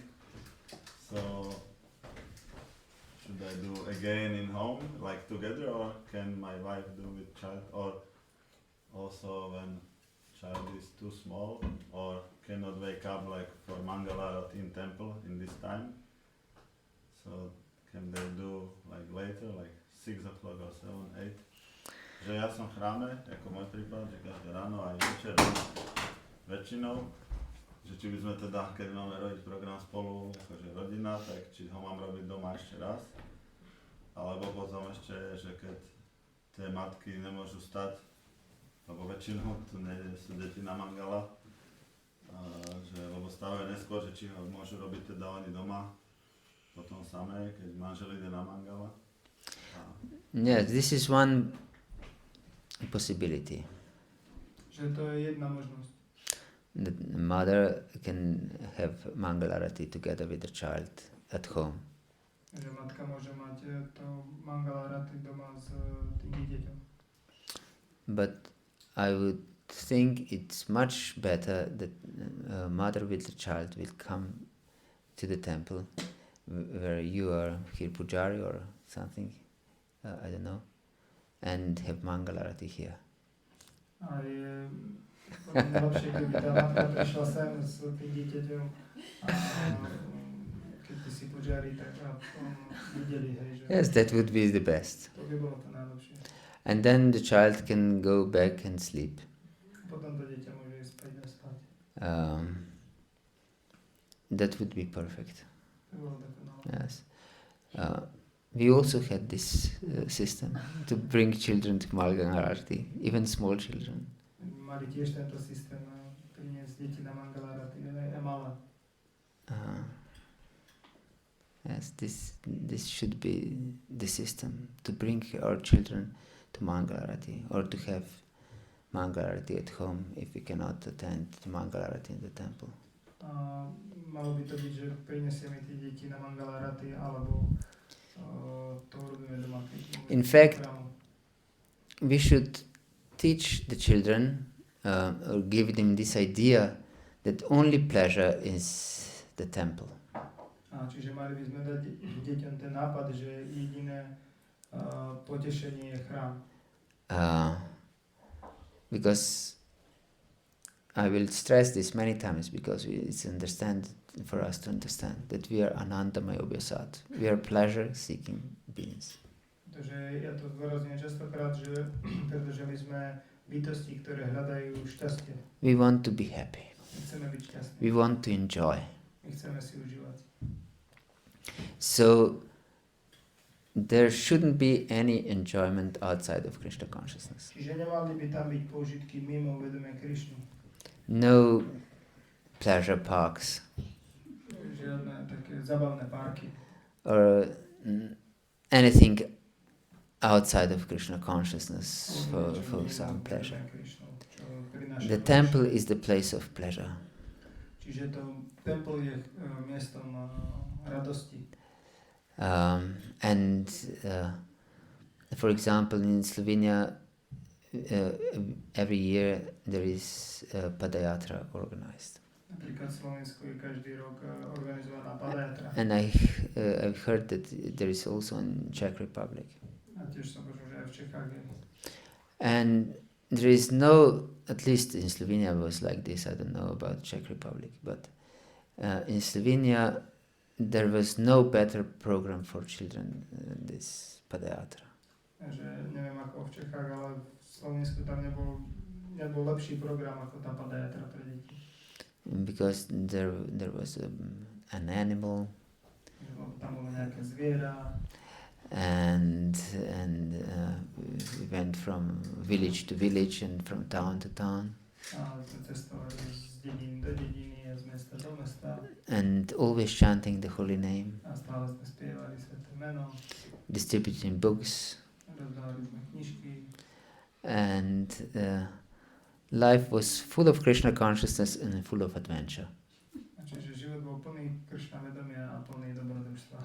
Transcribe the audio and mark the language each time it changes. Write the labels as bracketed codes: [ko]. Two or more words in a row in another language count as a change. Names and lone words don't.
[en] So should I do again in home, like together, or can my wife do with child, or also when child is too small or cannot wake up like for Mangala Arati in temple in this time? So can they do like later, like 6 o'clock or 7, 8? [sk] Že ja som v chráme, ako môj prípad, že každé ráno aj večer väčšinou, že či by sme teda, keď máme robiť program spolu, akože rodina, tak či ho mám robiť doma ešte raz, alebo potom ešte, že keď tie matky nemôžu stať, lebo väčšinou tu sú deti na mangala, lebo stávajú neskôr, že či ho môžu robiť teda oni doma, potom samé, keď manžel ide na mangala. [en] Yes, this is one possibility. [sk] Že to je jedna možnosť. [en] The mother can have Mangalarati together with the child at home. [sk] Že matka môže mať to Mangalarati doma s tým dieťaťom. [en] But I would think it's much better that mother with the child will come to the temple where you are here pujari or something, I don't know, and have Mangalarati here. [sk] A je najlepšie, keby tá matka prišla sem s tým dieťaťom a keď by si pujari, tak videli, hej, že... [en] Yes, that would be the best. [sk] To by bolo to najlepšie. [en] And then the child can go back and sleep. [sk] Potom to dieťa môže ísť späť a spať. [en] That would be perfect. [sk] To bolo dokonalé. [en] Yes. We also had this system to bring children to Mangalarati, even small children. [sk] Mali tiež tento systém priniesť deti na Mangalarati, aj malé. [en] Yes, this should be the system to bring our children to Mangalarati or to have Mangalarati at home if we cannot attend to Mangalarati in the temple. [sk] Malo by to byť, že prinesieme tie deti na Mangalarati alebo to robíme doma. [en] In fact, we should teach the children or give them this idea that only pleasure is the temple. [sk] Čiže mali by sme dať deťom ten nápad, že jediné potešenie je chrám. [en] Because I will stress this many times because it's for us to understand that we are [sa] Anandamaya Vyasat. [en] We are pleasure-seeking beings. [sk] Pretože ja to zdôrazňujem častokrát, že pretože my sme bytosti, ktoré hľadajú šťastie. [en] We want to be happy. [sk] My chceme byť šťastní. [en] We want to enjoy. [sk] My chceme si užívať. [en] So there shouldn't be any enjoyment outside of Krishna consciousness. [sk] Čiže nemali by tam byť použitky mimo vedomia Krišny. [en] No pleasure parks. [sk] Žiadne také zabavné parky. [en] Or anything outside of Krishna consciousness for some pleasure. The temple is the place of pleasure. [sk] Čiže to temple je miestom radosti. [en] And for example, in Slovenia, every year there is a padayatra organized. [sk] Napríklad v Slovensku je každý rok organizovaná padayatra. [en] And I've heard that there is also in Czech Republic. [sk] A tiež som počul, že aj v Čechách je. [en] And there is no, at least in Slovenia was like this, I don't know about Czech Republic, but in Slovenia there was no better program for children than this padayatra. [sk] Že neviem ako v Čechách, ale v Slovensku tam nebol lepší program ako tá padayatra pre deti. [en] Because there was an animal. [sk] Tam bolo nejaké zviera. [en] And we went from village to village and from town to town. [sk] A sme cestovali z dediny do dediny a z mesta do mesta. [en] And always chanting the holy name. [sk] A stále sme spievali sväté meno. [en] Distributing books. [sk] Rozdávali sme knižky. [en] And life was full of Krishna consciousness and full of adventure. [sk] Čiže život bol plný Krishna vedomia a plný dobrodružstva.